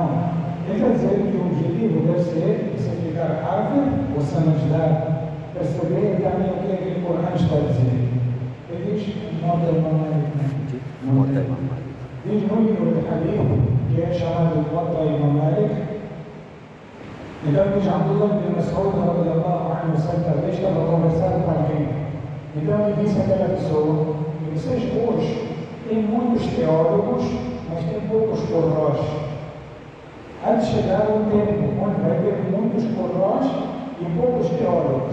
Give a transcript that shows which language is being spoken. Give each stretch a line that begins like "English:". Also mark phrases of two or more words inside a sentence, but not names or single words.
Portuguese: Ele quer dizer que o objetivo deve ser você ficar hábil, você ajudar, perceber também o que aquele Corão está a dizer. Ele diz, nota Imam diz no livro de Hadith, que é chamado Muwatta Imam Malik. Então diz Abdullah bin Mas'ud
Arabic: رضي الله عنه,
Portuguese: certa vez estava a conversar com alguém. Então ele disse àquela pessoa, vocês hoje têm muitos teólogos, mas tem poucos qurrás. Há de chegar um tempo onde vai ter muitos qurrás e poucos teólogos.